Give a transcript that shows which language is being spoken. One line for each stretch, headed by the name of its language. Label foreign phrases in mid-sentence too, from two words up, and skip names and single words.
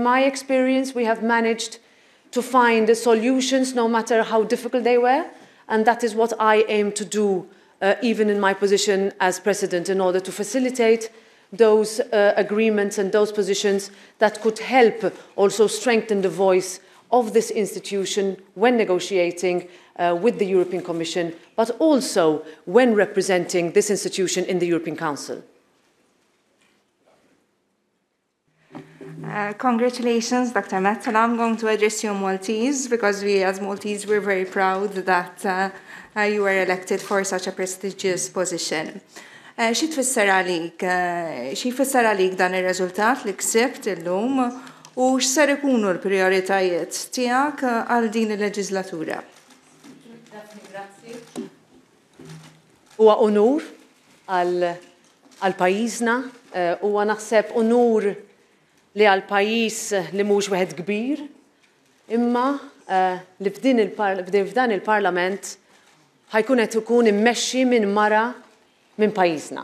English: my experience, we have managed to find solutions no matter how difficult they were, and that is what I aim to do even in my position as President, in order to facilitate those agreements and those positions that could help also strengthen the voice of this institution when negotiating with the European Commission, but also when representing this institution in the European Council. Congratulations, Dr. Metsola. I'm going to address you in Maltese, because we, as Maltese, we're very proud that you were elected for such a prestigious position.
Maltese: Xi tfisser għalik dan ir-riżultat li ksibt illum u x'ser ikunu l-prijoritajiet tiegħek għal din il-leġislatura? Huwa onur għal pajjiżna, huwa naħseb onur li għal pajjiż li mhux wieħed kbir, imma li f'dan il-Parlament ħajkun qed ikun immexxi minn mara minn pajjiżna.